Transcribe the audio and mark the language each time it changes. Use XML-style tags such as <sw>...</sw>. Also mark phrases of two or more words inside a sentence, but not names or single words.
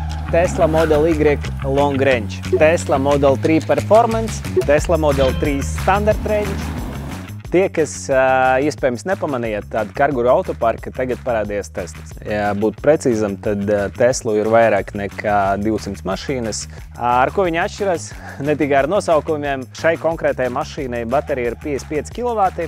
<lv>Tesla Model Y Long Range, Tesla Model 3 Performance, Tesla Model 3 Standard Range. Tie, kas iespējams nepamanījāt tādu Carguru autoparku, tagad parādījās Teslas. Ja būtu precīzam, tad Teslu ir vairāk nekā 200 mašīnas. Ar ko viņi atšķiras? Ne tikai ar nosaukumiem. Šai konkrētajai mašīnai baterija ir 55 kW.</lv>